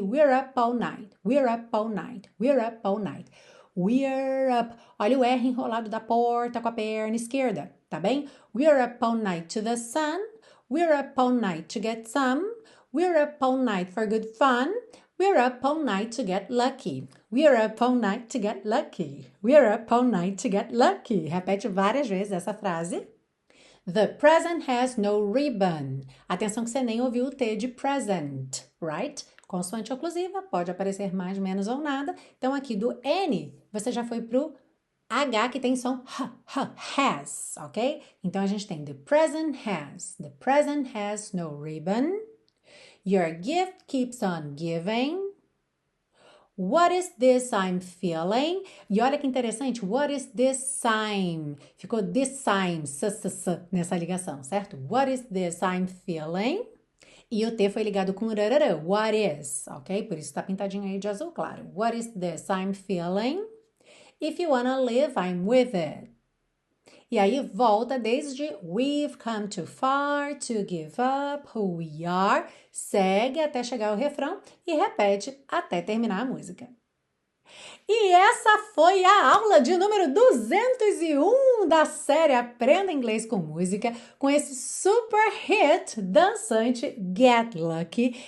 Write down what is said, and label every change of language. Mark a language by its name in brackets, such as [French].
[English] We're up all night, we're up all night, we're up all night. We're up. [Portuguese] Olha o R enrolado da porta com a perna esquerda, tá bem? [English] We're up all night to the sun. We're up all night to get some. We're up all night for good fun. We're up all night to get lucky. We're up all night to get lucky. We're up all night to get lucky. [Portuguese] Repete várias vezes essa frase. [English] The present has no ribbon. [Portuguese] Atenção que você nem ouviu o T de present, right? Consoante oclusiva, pode aparecer mais, menos ou nada. Então, aqui do N, você já foi pro H, que tem som has, ok? Então, a gente tem [English] the present has. The present has no ribbon. Your gift keeps on giving. What is this I'm feeling? [Portuguese] E olha que interessante, [English] what is this sign? [Portuguese] Ficou [English] this sign, [Portuguese] nessa ligação, certo? [English] What is this I'm feeling? [Portuguese] E o T foi ligado com [English] rarara, what is, ok? [Portuguese] Por isso está pintadinho aí de azul claro. [English] What is this I'm feeling? If you wanna live, I'm with it. [Portuguese] E aí volta desde [English] we've come too far to give up who we are, [Portuguese] segue até chegar ao refrão e repete até terminar a música. E essa foi a aula de número 201 da série Aprenda Inglês com Música, com esse super hit dançante Get Lucky.